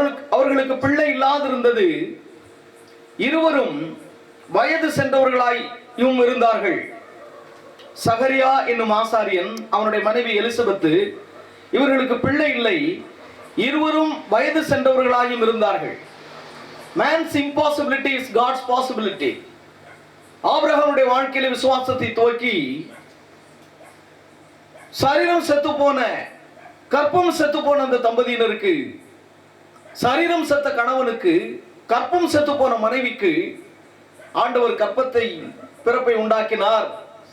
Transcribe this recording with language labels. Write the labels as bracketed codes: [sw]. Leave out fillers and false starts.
[ta] அவர்களுக்கு பிள்ளை இல்லாதிருந்தது. இருவரும் வயது சென்றவர்களாயும் இருந்தார்கள். சகரியா என்னும் ஆசாரியன், அவனுடைய மனைவி எலிசபெத், இவர்களுக்கு பிள்ளை இல்லை. இருவரும் வயது சென்றவர்களாயும் இருந்தார்கள். [en] Man's impossibility is God's possibility. [ta] ஆபிரகாமுடைய வாழ்க்கையில விசுவாசத்தை துவக்கி சரீரம் செத்து போன, கற்பம் செத்து போன அந்த தம்பதியினருக்கு, சரீரம் செத்த கணவனுக்கு, கற்பம் செத்து போன மனைவிக்கு ஆண்டவர் பிறப்பை உண்டாக்கினார்.